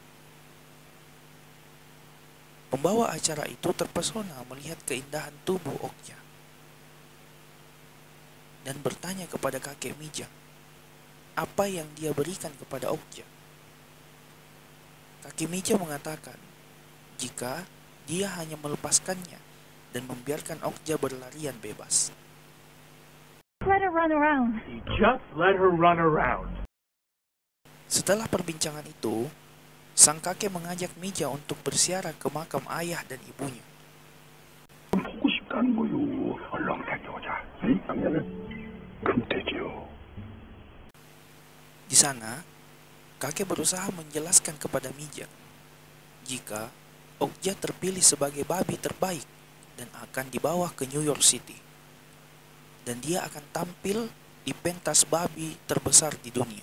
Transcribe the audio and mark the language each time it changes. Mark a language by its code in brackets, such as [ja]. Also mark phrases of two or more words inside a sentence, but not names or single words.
[id] Pembawa acara itu terpesona melihat keindahan tubuh Okja dan bertanya kepada kakek Mija apa yang dia berikan kepada Okja. Kakek Mija mengatakan jika dia hanya melepaskannya dan membiarkan Okja berlarian bebas. [en] Let her run around. Just let her run around. [id] Setelah perbincangan itu, sang kakek mengajak Mija untuk berziarah ke makam ayah dan ibunya. [ko] 보고 싶다는 거요. 얼른 데려오자. 그러면은 금태지요. [id] Di sana, kakek berusaha menjelaskan kepada Mija jika Okja terpilih sebagai babi terbaik dan akan dibawa ke New York City. Dan dia akan tampil di pentas babi terbesar di dunia.